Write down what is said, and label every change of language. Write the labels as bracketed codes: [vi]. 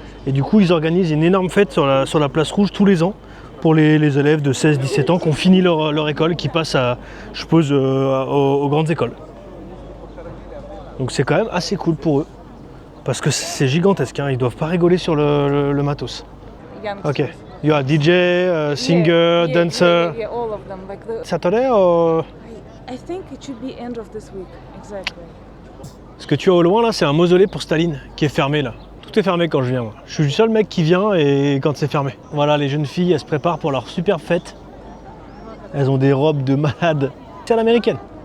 [fr] Et du coup, ils organisent une énorme fête sur la place rouge tous les ans pour les élèves de 16-17 ans qui ont fini leur école, qui passent à, je suppose, aux grandes écoles. Donc c'est quand même assez cool pour eux. Parce que c'est gigantesque, hein. Ils doivent pas rigoler sur le matos. Ok. [en] You are DJ, singer, dancer. Yeah, all of them. Like Saturday or... I think it should be end of this week. Exactly. [fr] Ce que tu as au loin là, c'est un mausolée pour Staline qui est fermé là. Tout est fermé quand je viens. Moi. Je suis le seul mec qui vient et quand c'est fermé. Voilà, les jeunes filles, elles se préparent pour leur super fête. Elles ont des robes de malade. C'est à l'américaine.